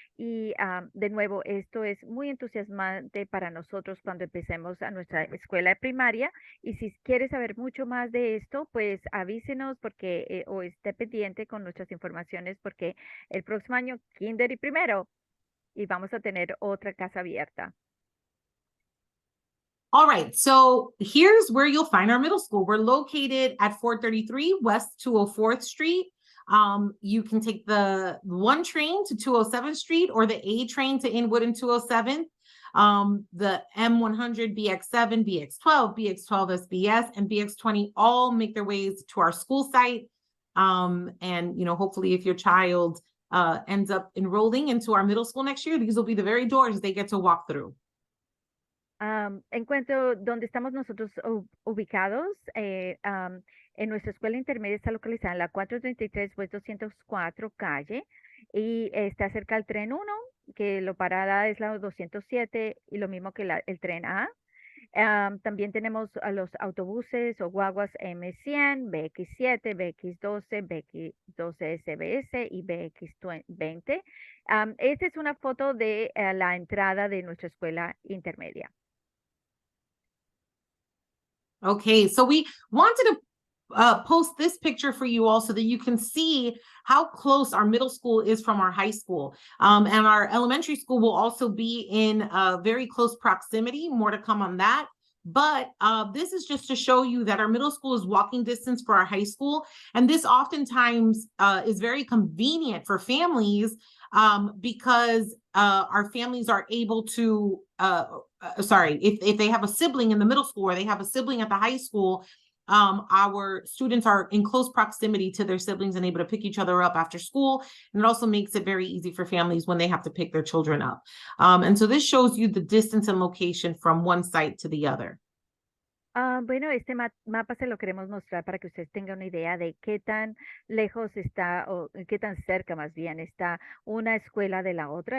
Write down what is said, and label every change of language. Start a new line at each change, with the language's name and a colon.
Spanish: Y de nuevo, esto es muy entusiasmante para nosotros cuando empecemos a nuestra escuela primaria. Y si quiere saber mucho más de esto, pues avísenos porque o esté pendiente con nuestras informaciones, porque el próximo año kinder y primero, y vamos a tener otra casa abierta.
English: All right, so here's where you'll find our middle school. We're located at 433 West 204th Street. You can take the 1 train to 207th Street or the A train to Inwood and 207th. The M100, BX7, BX12, BX12 SBS, and BX20 all make their ways to our school site. And hopefully if your child ends up enrolling into our middle school next year, these will be the very doors they get to walk through.
Spanish: En cuanto donde estamos nosotros ubicados, en nuestra escuela intermedia está localizada en la 433 West 204 calle, y está cerca al tren 1, que la parada es la 207, y lo mismo que el tren A. También tenemos a los autobuses o guaguas M100, BX7, BX12, BX12 SBS y BX20. Esta es una foto de la entrada de nuestra escuela intermedia.
English: Okay, so we wanted to post this picture for you all so that you can see how close our middle school is from our high school. And our elementary school will also be in very close proximity, more to come on that. But this is just to show you that our middle school is walking distance for our high school. And this oftentimes is very convenient for families because our families are able to, if they have a sibling in the middle school or they have a sibling at the high school, our students are in close proximity to their siblings and able to pick each other up after school. And it also makes it very easy for families when they have to pick their children up. And so this shows you the distance and location from one site to the other.
Spanish: Bueno, este mapa se lo queremos mostrar para que ustedes tengan una idea de qué tan lejos está o qué tan cerca más bien está una escuela de la otra.